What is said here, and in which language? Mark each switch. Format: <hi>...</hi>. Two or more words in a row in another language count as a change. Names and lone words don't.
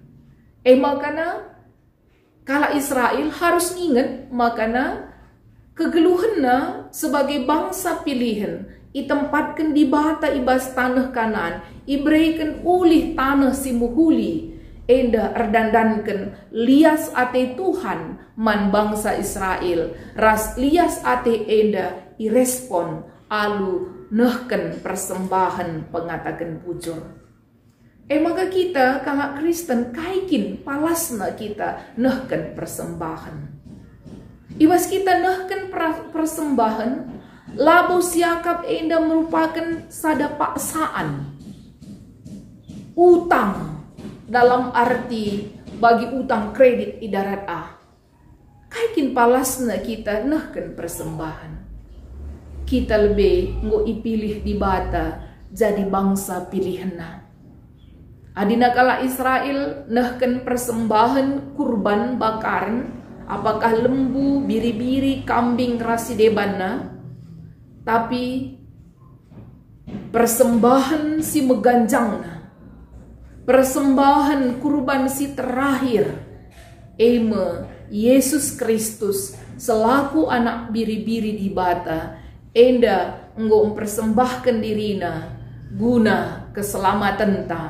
<btx>Makana kala Israel harus ingat, makana kegeluhanna</btx> <id>sebagai bangsa pilihan</id> <btx>itempatkan di bata ibas tanah Kanan, ibreikan ulih tanah simuhuli, enda erdandankan lias ate Tuhan man bangsa Israel, ras lias ate enda irespon alu nehken persembahan pengatakan bujur. Maka kita kalau Kristen kaikin palasna kita nehken persembahan. Ibas kita nehken persembahan, labo siakap enda merupakan sada paksaan.</btx> <id>Utang dalam arti</id> <btx>bagi utang kredit idarat kaikin palasna kita nehken persembahan. Kita lebih ngo ipilih di bata jadi bangsa pilihanna. Adina kala Israel nehken persembahan kurban bakaran, apakah lembu, biri-biri, kambing rasi debanna, tapi persembahan si meganjangna, persembahan kurban si terakhir, Yesus Kristus selaku anak biri-biri di bata, enda enggo mempersembahkan dirina guna keselamatan ta.</btx>